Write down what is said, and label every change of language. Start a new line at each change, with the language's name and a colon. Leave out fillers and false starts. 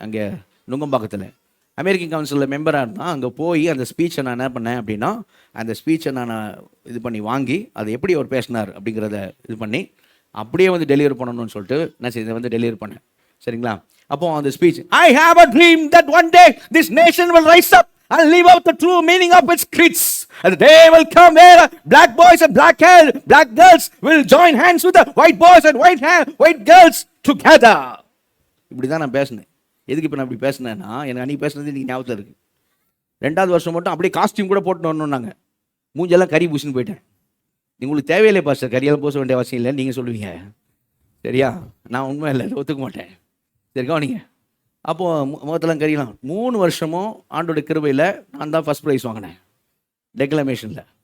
Tamil: அங்கே நுங்கம்பாக்கத்தில் அமெரிக்கன் கவுன்சிலில் மெம்பராக இருந்தால் அங்கே போய் அந்த ஸ்பீச்சை நான் என்ன பண்ணேன் அப்படின்னா, அந்த ஸ்பீச்சை நான் இது பண்ணி வாங்கி அதை எப்படி அவர் பேசினார் அப்படிங்கிறத இது பண்ணி அப்படியே டெலிவரி பண்ணணும்னு சொல்லிட்டு நான் இதை டெலிவரி பண்ணேன். சரிங்களா? அப்போ அந்த
English: Speech I have a dream that one day this nation will rise up and live out the true meaning of its creeds. And the day will come where black boys and black girls will join hands with the white boys and white girls together.
Tamil: இப்படி தான் நான் பேசினேன். எதுக்கு இப்போ நான் இப்படி பேசினேன்னா, எனக்கு அன்றைக்கி பேசுனது இன்றைக்கி ஞாபகத்தில் இருக்குது. 2வது வருஷம் மட்டும் அப்படியே காஸ்டியூம் கூட போட்டு வரணுன்னாங்க. மூஞ்செல்லாம் கறி பூசின்னு போயிட்டேன். உங்களுக்கு தேவையில்லை பாஸ்டர், கறியெல்லாம் பூச வேண்டிய அவசியம் இல்லைன்னு நீங்கள் சொல்லுவீங்க. சரியா? நான் உண்மை இல்லை, ஒத்துக்க மாட்டேன். சரி கவனிங்க. அப்போது முகத்தெல்லாம் கறியெல்லாம் 3 வருஷமும் ஆண்டோட கிருபையில் நான் தான் ஃபஸ்ட் ப்ரைஸ் வாங்கினேன் டெக்லமேஷனில்.